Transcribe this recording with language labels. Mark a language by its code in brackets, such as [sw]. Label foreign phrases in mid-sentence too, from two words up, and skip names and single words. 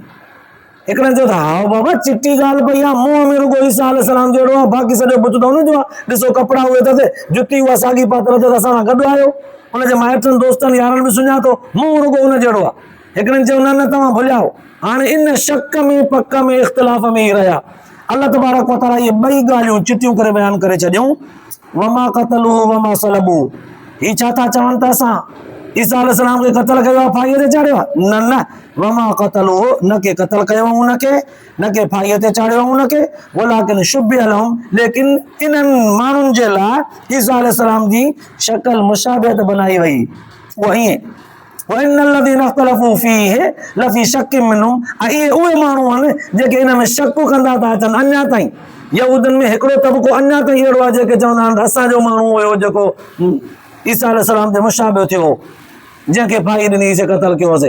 [sd] हिकिड़े चयो त हा बाबा चिटी ॻाल्हि पई आहे, मुंहं में रुॻो ईसा अलैहिस्सलाम जहिड़ो आहे, बाक़ी सॼो बुत त हुनजो आहे। ॾिसो कपिड़ा उहे अथसि, जुती उहा साॻी पातल अथसि, असां सां गॾु आयो, हुनजे माइटनि दोस्तनि यारनि बि सुञातो, मुंहुं रुॻो हुन जहिड़ो आहे। हिकिड़े चयो न न तव्हां भुलिया हो। हाणे इन शक में पक में इख़्तिलाफ़ में ई रहिया। अल्लाह तबारक व तआला इहे ॿई ॻाल्हियूं चिटियूं करे बयानु करे छॾियूं। [ar] وما قتلوه وما صلبوه, [sd] ही छा था चवनि त असां ईसा अलैहिस्सलाम खे क़त्ल कयो आहे, फाईअ ते चाढ़ियो आहे? न न, [ar] وما قتلوه, [sd] न के क़त्ल कयो हुनखे, न के फाईअ ते चाढ़ियो हुनखे, [ar] ولكن شبه لهم, [sd] लेकिन इन्हनि माण्हुनि जे लाइ ईसा अलैहिस्सलाम जी शक्ल मुशाबिहत बनाई वई। उहा हीअं [ar] وإن الذين اختلفوا فيه لفي شك منهم, [sd] ऐं इहे उहे माण्हू आहिनि जेके इन में शक कंदा था अचनि अञा ताईं। यहूदनि में हिकिड़ो तबिक़ो अञा ताईं अहिड़ो आहे जेके चवंदा आहिनि असांजो माण्हू हुयो जेको ईसा अलैहिस्सलाम जे मुशाबिह थियो हो, जंहिंखे फाई ॾिनीसीं, क़त्ल कयोसीं।